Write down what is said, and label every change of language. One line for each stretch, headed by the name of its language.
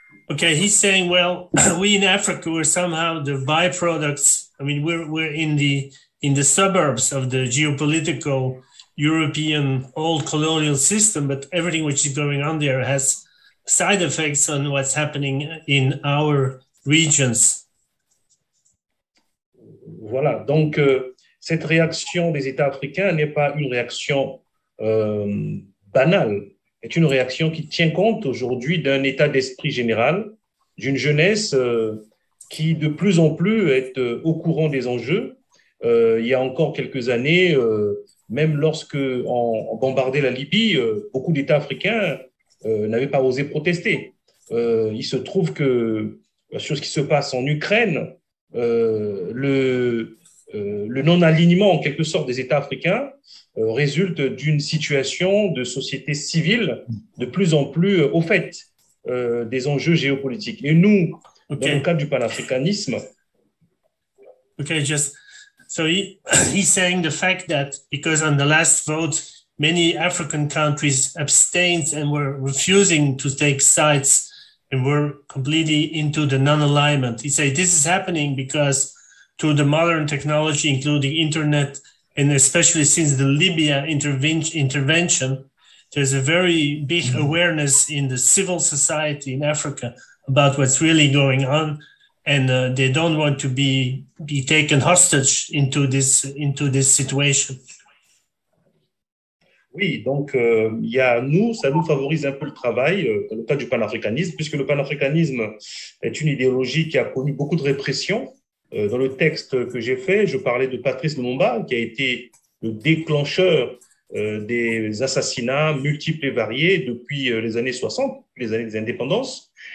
English: Okay, he's saying, well, we in Africa were somehow the byproducts. I mean, we're in the suburbs of the geopolitical European old colonial system, but everything which is going on there has side effects on what's happening in our regions.
French: Voilà, donc cette réaction des États africains n'est pas une réaction banale, est une réaction qui tient compte aujourd'hui d'un état d'esprit général, d'une jeunesse qui de plus en plus est au courant des enjeux. Il y a encore quelques années, même lorsque on bombardait la Libye, beaucoup d'États africains n'avaient pas osé protester. Il se trouve que sur ce qui se passe en Ukraine, le non-alignement en quelque sorte des États africains résulte d'une situation de société civile de plus en plus au fait des enjeux géopolitiques. Et nous, dans le cadre du panafricanisme,
English: so he's saying the fact that because on the last vote, many African countries abstained and were refusing to take sides and we're completely into the non-alignment. He said this is happening because through the modern technology, including internet, and especially since the Libya intervention, there's a very big awareness in the civil society in Africa about what's really going on, and they don't want to be taken hostage into this situation.
French: Oui, donc ça nous favorise un peu le travail dans le cas du panafricanisme, puisque le panafricanisme est une idéologie qui a connu beaucoup de répression. Dans le texte que j'ai fait, je parlais de Patrice Lumumba, qui a été le déclencheur des assassinats multiples et variés depuis les années 60, les années des indépendances.